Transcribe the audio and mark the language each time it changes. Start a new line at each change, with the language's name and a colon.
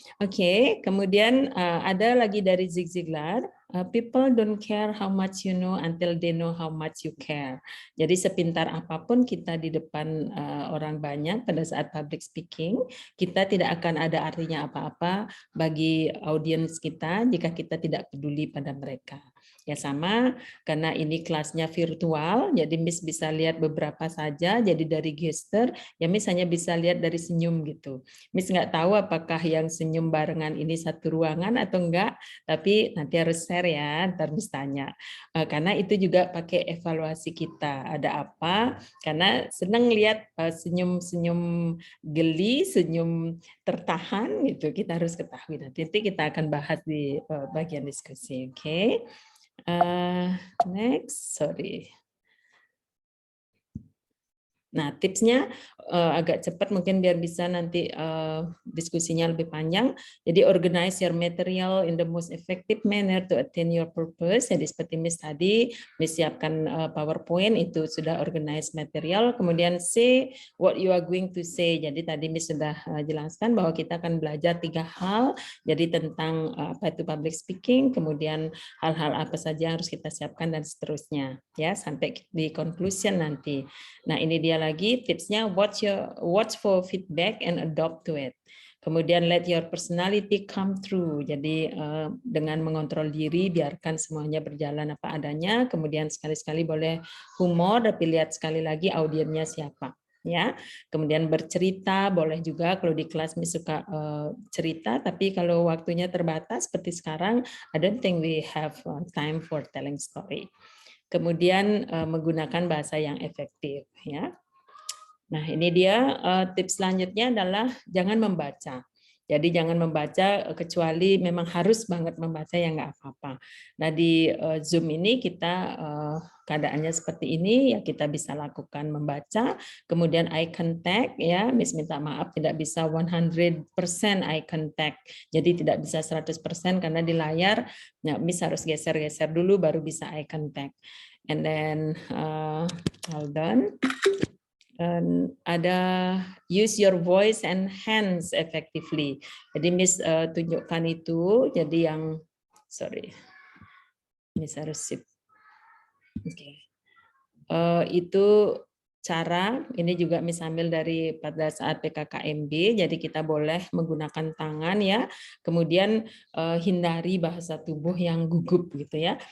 English: Oke,
Indonesian: kemudian ada lagi dari
English: Zig Ziglar, people don't care how much you know until they know how much you care.
Indonesian: Jadi sepintar apapun kita di depan orang banyak pada saat public speaking, kita tidak akan ada artinya apa-apa bagi audiens kita jika kita tidak peduli pada mereka. Ya sama, karena ini kelasnya virtual, jadi Miss bisa lihat beberapa saja, jadi dari gesture, ya Miss hanya bisa lihat dari senyum gitu. Miss nggak tahu apakah yang senyum barengan ini satu ruangan atau enggak, tapi nanti harus share ya, ntar Miss tanya. Karena itu juga pakai evaluasi kita, ada apa, karena senang lihat senyum-senyum geli, senyum tertahan, gitu. Kita harus ketahui. Nanti kita akan bahas di bagian diskusi, oke?
English: Next, sorry.
Indonesian: Nah, tipsnya agak cepat mungkin biar bisa nanti diskusinya lebih panjang.
English: Jadi organize your material in the most effective manner to attain your purpose.
Indonesian: Jadi seperti Miss tadi, Miss siapkan PowerPoint itu sudah organize material.
English: Kemudian say what you are going to say.
Indonesian: Jadi tadi Miss sudah jelaskan bahwa kita akan belajar 3 hal. Jadi tentang apa itu public speaking, kemudian hal-hal apa saja yang harus kita siapkan dan seterusnya. Ya, sampai di conclusion nanti. Nah, ini dia lagi tipsnya,
English: watch for feedback and adopt to it. Kemudian let your personality come through.
Indonesian: Jadi dengan mengontrol diri, biarkan semuanya berjalan apa adanya. Kemudian sekali-sekali boleh humor, tapi lihat sekali lagi audiennya siapa. Ya, kemudian bercerita boleh juga kalau di kelas Miss suka cerita, tapi kalau waktunya terbatas seperti sekarang,
English: I don't think we have time for telling story.
Indonesian: Kemudian menggunakan bahasa yang efektif ya. Nah, ini dia tips selanjutnya adalah jangan membaca. Jadi jangan membaca kecuali memang harus banget membaca, ya nggak apa-apa. Nah, di Zoom ini kita keadaannya seperti ini, ya kita bisa lakukan membaca, kemudian eye contact, ya Miss minta maaf tidak bisa 100% eye contact. Jadi tidak bisa 100% karena di layar, ya, Miss harus geser-geser dulu baru bisa eye contact.
English: And then, hold on. Ada use your voice and hands effectively.
Indonesian: Jadi Miss tunjukkan itu. Jadi yang Miss harus sip. Oke. Itu cara, ini juga Miss ambil dari pada saat PKKMB, jadi kita boleh menggunakan tangan ya, kemudian hindari bahasa tubuh yang gugup gitu ya.